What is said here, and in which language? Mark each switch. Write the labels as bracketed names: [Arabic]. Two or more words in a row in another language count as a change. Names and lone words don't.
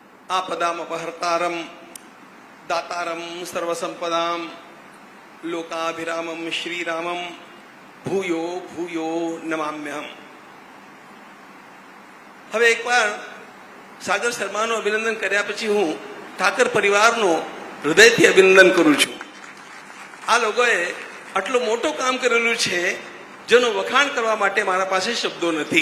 [Sanskrit] आपदामपहर्तारम दातारम सर्वसंपदाम लोकाभिरामम श्रीरामम भूयो भूयो नमाम्यहम। [Gujarati] હવે એકવાર સાગર શર્માનું અભિનંદન કર્યા પછી હું ઠાકર પરિવારનું હૃદયથી અભિનંદન કરું છું. આ લોકોએ આટલું મોટું કામ કરેલું છે જેનું વખાણ કરવા માટે મારા પાસે શબ્દો નથી.